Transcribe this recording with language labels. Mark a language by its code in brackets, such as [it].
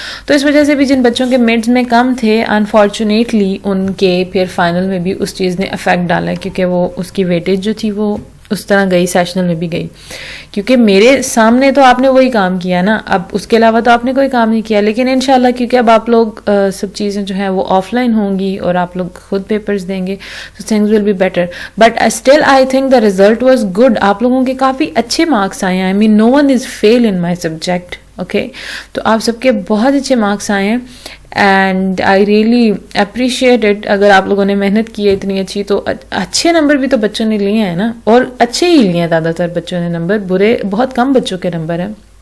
[ur] تو اس وجہ سے بھی جن بچوں کے مڈس میں کم تھے, انفارچونیٹلی ان کے پھر فائنل میں بھی اس چیز نے افیکٹ ڈالا ہے, کیونکہ وہ اس کی ویٹیج جو تھی وہ اس طرح گئی, سیشنل میں بھی گئی. کیونکہ میرے سامنے تو آپ نے وہی کام کیا نا, اب اس کے علاوہ تو آپ نے کوئی کام نہیں کیا. لیکن انشاءاللہ کیونکہ اب آپ لوگ سب چیزیں جو ہیں وہ آف لائن ہوں گی اور آپ لوگ خود پیپرز دیں گے, [en] so things will be better. But still I think the result was good. [ur] آپ لوگوں کے کافی اچھے مارکس آئے ہیں. [en] I mean no one is fail in my subject. [ur] Okay, تو آپ سب کے بہت اچھے مارکس آئے ہیں, [en] And I really appreciate it. [ur] اگر آپ لوگوں نے محنت کی ہے اتنی اچھی, تو اچھے نمبر بھی تو بچوں نے لیے ہیں نا, اور اچھے ہی لیے ہیں زیادہ تر بچوں نے نمبر, برے بہت کم بچوں کے نمبر ہیں.